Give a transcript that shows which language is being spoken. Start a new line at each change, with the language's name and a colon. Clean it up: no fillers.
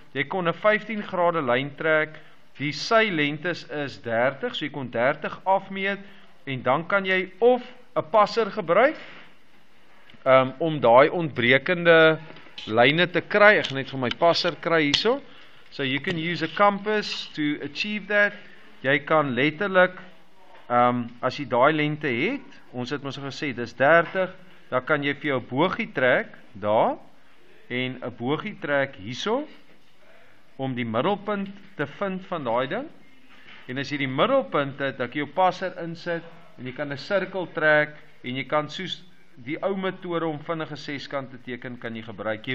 Afrikaans: Jy kon 'n 15 grade lyn trek, die sy lengtes is 30, so jy kon 30 afmeet, en dan kan jy of 'n passer gebruik, om daai ontbrekende lyne te kry. Ek gaan net vir my passer kry hierso.
English: So you can use a compass to achieve that.
Afrikaans: Jy kan letterlik, as jy daai lengte het, ons het mos gesê, dis 30, dan kan jy vir jou bogie trek, daar, en 'n bogie trek hierso, om die middelpunt te vind van daai ding. En as jy die middelpunt het, dan kan jy jou passer insit, en jy kan 'n sirkel trek, en jy kan soos die ou metode om vinnige seskant te teken, kan jy gebruik.